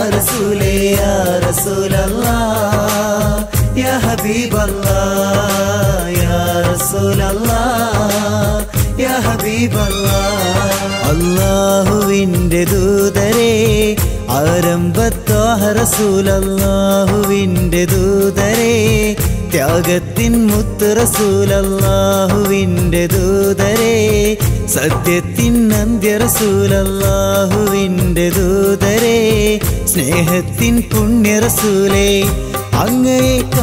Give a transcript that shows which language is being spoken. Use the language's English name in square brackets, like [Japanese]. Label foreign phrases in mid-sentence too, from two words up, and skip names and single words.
[Arabic] رسولي يا رسول الله يا حبيب الله يا हबीब अल्लाह या رسول الله يا حبيب الله [Malayalam] അല്ലാഹുവിന്റെ ദൂതരേ ആരംഭത്വാഹ റസൂൽ അല്ലാഹുവിന്റെ ദൂതരേ ത്യാഗത്തിൻ മുത്ത് റസൂൽ അല്ലാഹുവിന്റെ ദൂതരേ സത്യത്തിൻ അന്ത്യ റസൂൽ അല്ലാഹുവിന്റെ ദൂതരേ സ്നേഹത്തിൻ പുണ്യ റസൂലേ അങ്ങയെ